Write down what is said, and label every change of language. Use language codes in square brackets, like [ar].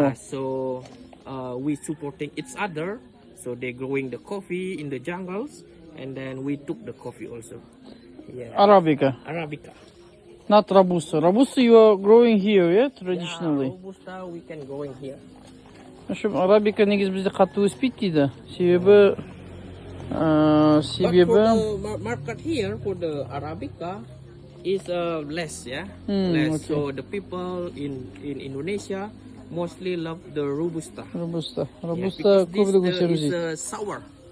[en] So we supporting each other. So they growing the coffee in the jungles, and then we took the coffee also. Yeah. Arabica. Not Robusta. Robusta you are growing here, yeah, traditionally. Yeah, Robusta we can growing here. [ru] В общем, [kk] Arabica негізі бізде қатты өспейді дейді. Себебі [en] But for the market here for the Arabica is less, yeah. Less. Okay. So the people in Indonesia mostly love the Robusta. Robusta This is sour.